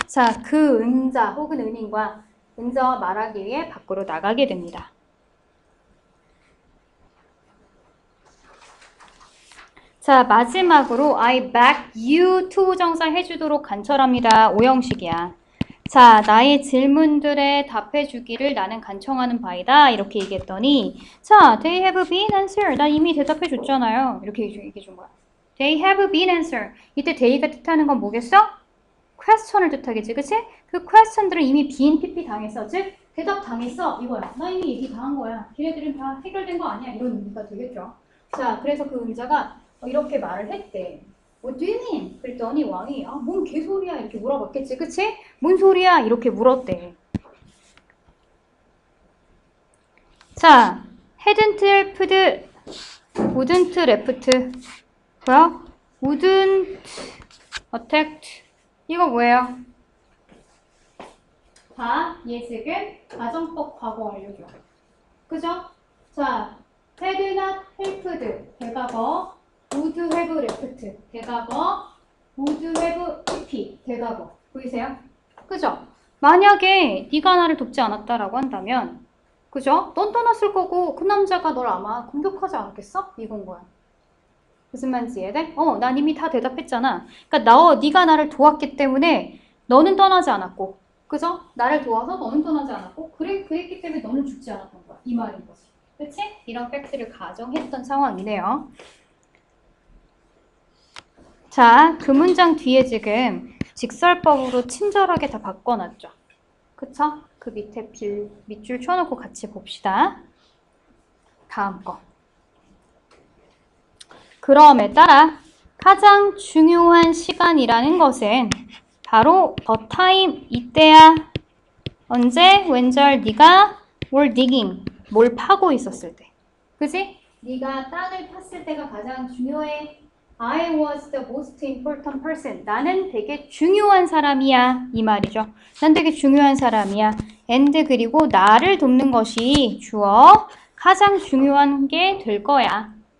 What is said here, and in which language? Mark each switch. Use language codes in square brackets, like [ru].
[ko] 자, 그 은자 혹은 은인과 은자와 말하기 위해 밖으로 나가게 됩니다. 자, 마지막으로 [en] I beg you to [ko] 정사 해주도록 간절합니다. 오형식이야. 자, 나의 질문들에 답해주기를 나는 간청하는 바이다. 이렇게 얘기했더니 자, [en] they have been answered. [ko] 나 이미 대답해줬잖아요. 이렇게 얘기해준 거야. [en] They have been answered. [ko] 이때 they가 뜻하는 건 뭐겠어? question을 뜻하겠지, 그치? 그 question들은 이미 been pp 당했어. 즉, 대답 당했어. 이거야. 나 이미 얘기 다 한 거야. 걔네들은 다 해결된 거 아니야. 이런 의미가 되겠죠. 자, 그래서 그 은자가 이렇게 말을 했대. [en] What do you mean? [ko] 그랬더니 왕이 뭔 개소리야 이렇게 물어봤겠지, 그치? 뭔 소리야 이렇게 물었대. [en] 자, hadn't helped, wouldn't left, [ko] 뭐야? [en] wouldn't attacked. 이거 뭐예요? [ko] 다 예식은 가정법 과거 완료죠. 그죠? 자, had not helped 대과거, would have left 대과거, would have pp 대과거. 보이세요? 그죠? 만약에 네가 나를 돕지 않았다라고 한다면, 그죠? 넌 떠났을 거고 그 남자가 널 아마 공격하지 않았겠어? 이건 거야. 무슨 말인지 이해돼? 난 이미 다 대답했잖아. 그러니까 네가 나를 도왔기 때문에 너는 떠나지 않았고, 그죠? 나를 도와서 너는 떠나지 않았고, 그랬기 때문에 너는 죽지 않았던 거야. 이 말인 거지. 그치? 이런 팩트를 가정했던 상황이네요. 자, 그 문장 뒤에 지금 직설법으로 친절하게 다 바꿔놨죠. 그쵸? 그 밑에 밑줄 쳐놓고 같이 봅시다. 다음 거. 그럼에 따라 가장 중요한 시간이라는 것은 바로 [en] the time, [ko] 이때야. 언제? 왼절 네가 [en] were digging, [ko] 뭘 파고 있었을 때. 그지? 네가 땅을 팠을 때가 가장 중요해. [en] I was the most important person. [ko] 나는 되게 중요한 사람이야. 이 말이죠. 난 되게 중요한 사람이야. and 그리고 나를 돕는 것이 주어 가장 중요한 게 될 거야.